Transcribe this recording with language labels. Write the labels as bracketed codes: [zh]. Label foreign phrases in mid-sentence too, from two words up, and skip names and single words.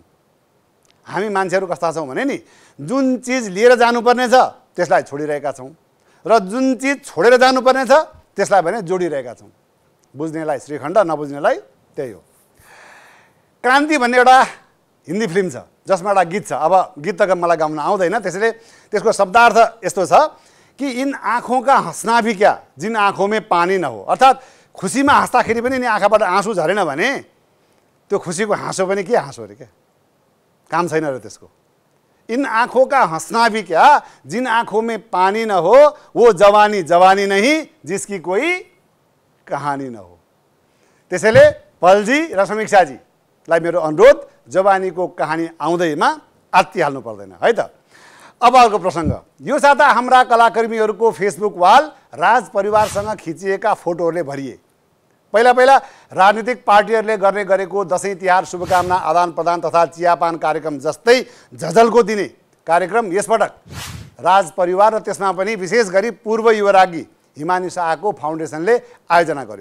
[ne] हामी मान्छेहरू कस्ता छौँ भने नि, जुन चिज लिएर जानुपर्ने छ त्यसलाई छोडिरहेका छौँ र जुन चिज छोडेर जानुपर्ने छ त्यसलाई भने जोडिरहेका छौँ। बुझ्नेलाई श्रीखण्ड, नबुझ्नेलाई त्यही हो। क्रान्ति भन्ने एउटा [hi] हिन्दी फिल्म [ne] छ जसमा एउटा गीत छ। अब गीत त मलाई गाउन आउँदैन, त्यसैले त्यसको शब्दार्थ यस्तो छ कि [hi] इन आँखों का हँसना भी क्या जिन आँखों में पानी न हो। [ne] अर्थात् खुसीमा हाँस्दाखेरि पनि नि आँखाबाट आँसु झरेन भने त्यो खुसीको हाँसो पनि के हाँसो अरे, क्या काम छैन र त्यसको। [hi] इन आँखों का हंसना भी क्या जिन आँखों में पानी न हो, वो जवानी जवानी नहीं जिसकी कोई कहानी न हो। [ne] त्यसैले पलजी र समीक्षाजीलाई मेरो अनुरोध, जवानीको कहानी आउँदैमा आत्तिहाल्नु पर्दैन है त। अब अर्को प्रसङ्ग, यो साता हाम्रा कलाकर्मीहरूको फेसबुक वाल राज परिवारसँग खिचिएका फोटोहरूले भरिए। पहिला पहिला राजनीतिक पार्टीहरूले गर्ने गरेको दसैँ तिहार शुभकामना आदान प्रदान तथा चियापान कार्यक्रम जस्तै झझल्को दिने कार्यक्रम यसपटक राज परिवार र त्यसमा पनि विशेष गरी पूर्व युवरागी हिमानी शाहको फाउन्डेसनले आयोजना गर्यो।